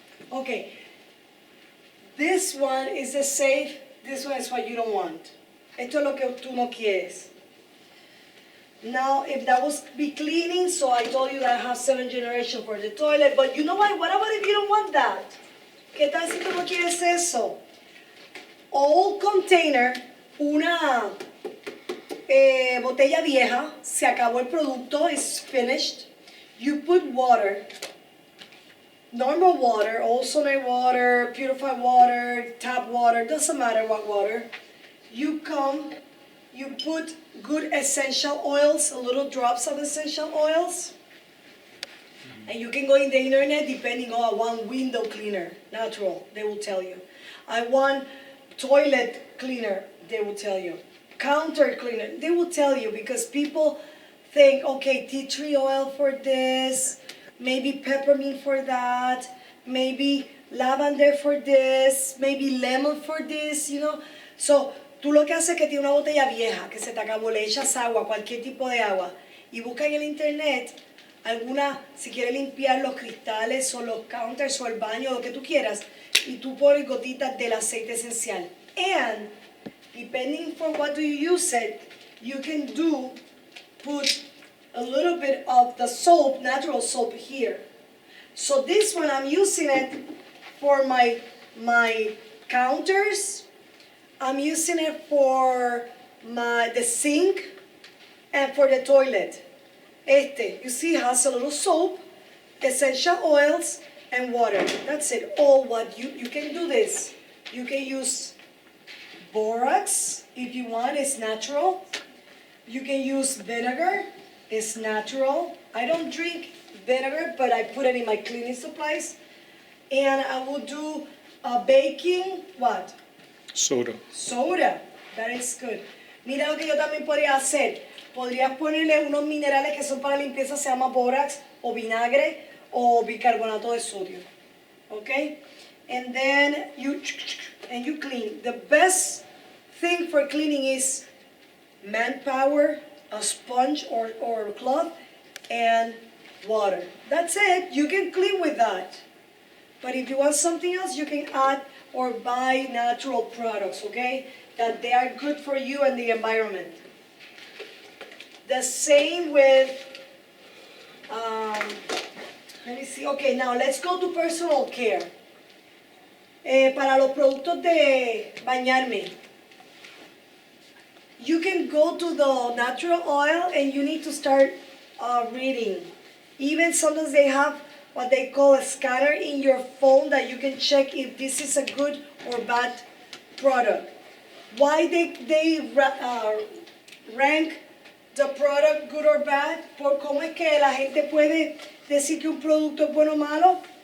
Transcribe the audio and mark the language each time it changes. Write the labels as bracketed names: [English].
[English] Okay, this one is the safe, this one is what you don't want. [Spanish] Esto es lo que tú no quieres. [English] Now, if that was be cleaning, so I told you that I have 7th generation for the toilet, but you know what about if you don't want that? [Spanish] ¿Qué tal si tú no quieres eso? [English] Old container, [Spanish] una botella vieja, se acabó el producto, [English] it's finished. You put water, normal water, ozone water, purified water, tap water, doesn't matter what water. You come, you put good essential oils, little drops of essential oils. And you can go in the internet depending on, I want window cleaner, natural, they will tell you. I want toilet cleaner, they will tell you. Counter cleaner, they will tell you because people think, okay, tea tree oil for this, maybe peppermint for that, maybe lavender for this, maybe lemon for this, you know. [Spanish] So, tú lo que haces es que tienes una botella vieja, que se te acabó, le echas agua, cualquier tipo de agua, y busca en el internet alguna, si quieres limpiar los cristales o los counters o el baño, lo que tú quieras, y tú pones gotitas del aceite esencial. [English] And, depending for what do you use it, you can put a little bit of the soap, natural soap here. So this one, I'm using it for my counters, I'm using it for the sink and for the toilet. You see, it has a little soap, essential oils, and water. That's it. All what you can do this. You can use borax if you want, it's natural. You can use vinegar, it's natural. I don't drink vinegar, but I put it in my cleaning supplies. And I will do baking, what? Soda. Soda, that is good. [Spanish] Mira lo que yo también podría hacer. Podrías ponerle unos minerales que son para limpieza, se llama borax, o vinagre, o bicarbonato de sodio. [English] Okay? And then you clean. The best thing for cleaning is manpower, a sponge or cloth, and water. That's it. You can clean with that. But if you want something else, you can add or buy natural products, okay? That they are good for you and the environment. The same with, let me see, okay, now let's go to personal care. [Spanish] Para los productos de bañarme, [English] you can go to the natural oil and you need to start reading. Even sometimes they have what they call a scanner in your phone that you can check if this is a good or bad product. Why they rank the product good or bad? [Spanish] Por cómo es que la gente puede decir que un producto es bueno o malo?